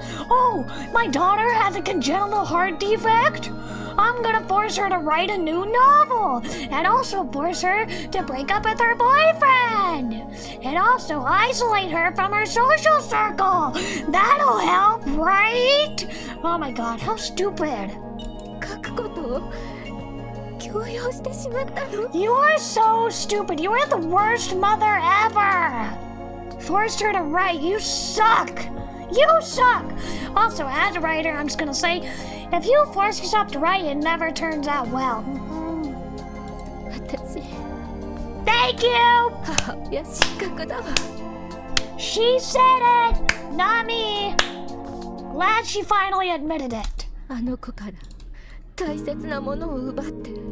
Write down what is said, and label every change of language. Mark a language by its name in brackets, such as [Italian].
[English] Oh, my daughter has a congenital heart defect? I'm gonna force her to write a new novel, and also force her to break up with her boyfriend, and also isolate her from her social circle. That'll help, right? Oh my god, how stupid. [Japanese] 書くことを強要してしまったの。 [English] You are so stupid. You are the worst mother ever. Forced her to write. You suck. You suck. Also, as a writer, I'm just gonna say, if you force yourself to write, it never turns out well. [Japanese] 私 [English] Thank you. [Japanese] 母親失格だわ。 [English] She said it, not me. Glad she finally admitted it. [Japanese] あの子から大切なものを奪って